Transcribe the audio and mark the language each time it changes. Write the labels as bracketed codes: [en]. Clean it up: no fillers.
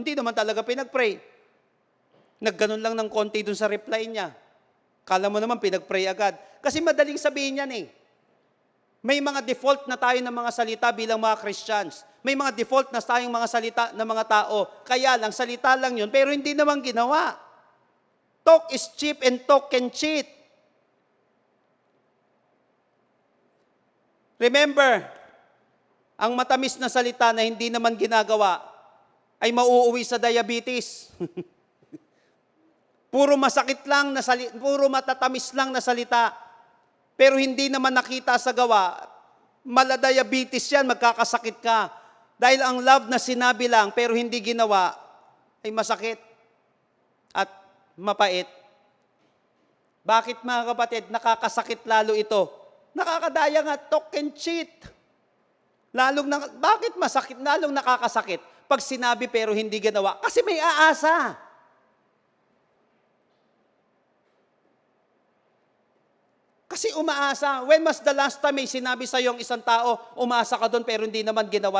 [tl] Hindi naman talaga pinag-pray. Nagganon lang ng konti dun sa reply niya. Kala mo naman pinag-pray agad. Kasi madaling sabihin yan eh. May mga default na tayo ng mga salita bilang mga Christians. May mga default na tayong mga salita ng mga tao. Kaya lang, salita lang yun, pero hindi naman ginawa. [en] Talk is cheap and talk can cheat. [tl] Remember, ang matamis na salita na hindi naman ginagawa ay mauuwi sa diabetes. Puro masakit lang na puro matatamis lang na salita, pero hindi naman nakita sa gawa, mala-diabetes yan, magkakasakit ka. Dahil ang love na sinabi lang, pero hindi ginawa, ay masakit at mapait. Bakit mga kapatid, nakakasakit lalo ito? Nakakadaya nga, talk and cheat. Bakit masakit, lalong nakakasakit? Pag sinabi pero hindi ginawa, kasi may aasa. Kasi umaasa. [en] When was the last time [tl] may sinabi sa yung isang tao, umaasa ka doon pero hindi naman ginawa?